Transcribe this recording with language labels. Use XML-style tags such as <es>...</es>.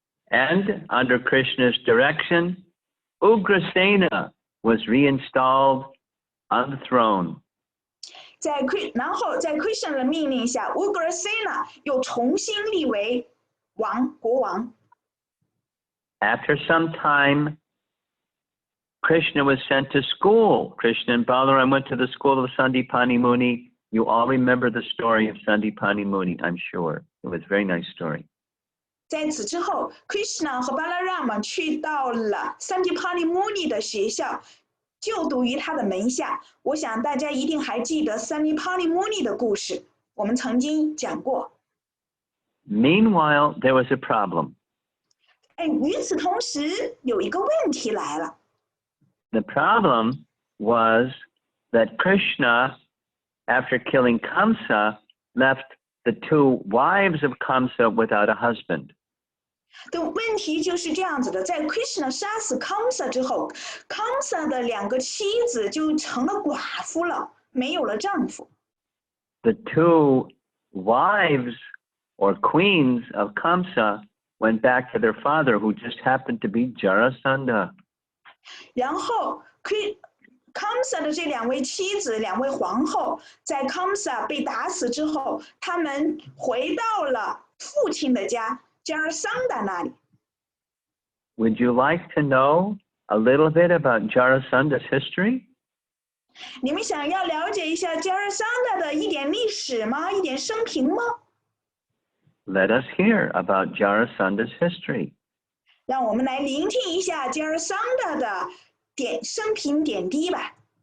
<en>And under Krishna's direction, Ugrasena was reinstalled on the throne.</en> <zh>然后在 Krishna 的命令下 Ugrasena 又重新立为国王。</zh> <en>After some time, Krishna was sent to school. Krishna and Balaram went to the school of Sandipani Muni. You all remember the story of Sandipani Muni, I'm sure. It was a very nice story.</en> <zh>在此之后 Krishna 和 Balarama 去到了 Sandipani Muni 的学校，就读于他的门下。我想大家一定还记得 Sandipani Muni 的故事，我们曾经讲过。</zh> <en>Meanwhile, there was a problem.</en> <zh>与此同时，有一个问题来了。</zh> <en>The problem was that Krishna, after killing Kamsa, left the two wives of Kamsa without a husband.</en> <zh>的问题就是这样子的，在 Krishna 杀死 Kamsa 之后 ，Kamsa 的两个妻子就成了寡妇了，没有了丈夫。</zh> <en>The two wives or queens of Kamsa went back to their father, who just happened to be Jarasandha.</en> <zh>然后 Kamsa 的这两位妻子、两位皇后，在 Kamsa 被打死之后，他们回到了父亲的家 Jarasandha 那里。</zh> <en>Would you like to know a little bit about Jarasandha's history?</en> <zh>你们想要了解一下 Jarasandha 的一点历史吗？一点生平吗？</zh> <en>Let us hear about Jarasandha's history.</en> <zh>让我们来聆听一下 Jarasandha 的生平点滴吧。</zh>